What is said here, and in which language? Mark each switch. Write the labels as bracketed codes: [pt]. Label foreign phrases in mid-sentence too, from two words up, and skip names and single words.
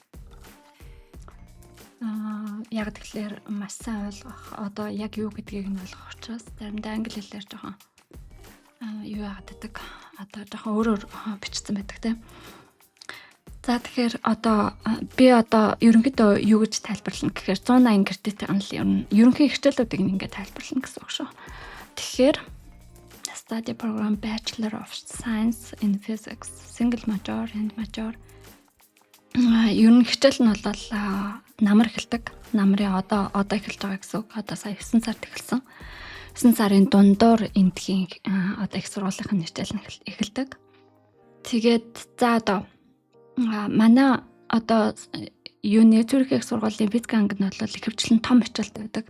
[mn] Яг тэгэхээр маш сайн ойлгох одоо яг юу гэдгийг нь ойлгох учраас заримдаа англи хэлээр жоохон юу яагаад гэдэг одоо жоохон өөрөөр бичсэн байдаг тийм. За тэгэхээр одоо би одоо ерөнхийдөө юу гэж тайлбарлана гэхээр 180 гэртэтэй анлын ерөнхий хичээлүүдийг ингээд тайлбарлана гэсэн үг шүү. [en] Тэгэхээр study program Bachelor of Science in Physics single major and major [mn] ерөнхий хичээл нь бол намар эхэлдэг. Намрын одоо эхэлж байгаа гэсэн үг. Одоо сая 9 сард эхэлсэн. 9 сарын дундуур эндхийн одоо их сургуулийн хичээл нь эхэлдэг. Тэгээд за одоо манай одоо юуны Цүрих их сургуулийн физик анги нь бол ихэвчлэн том хичээлтэй байдаг.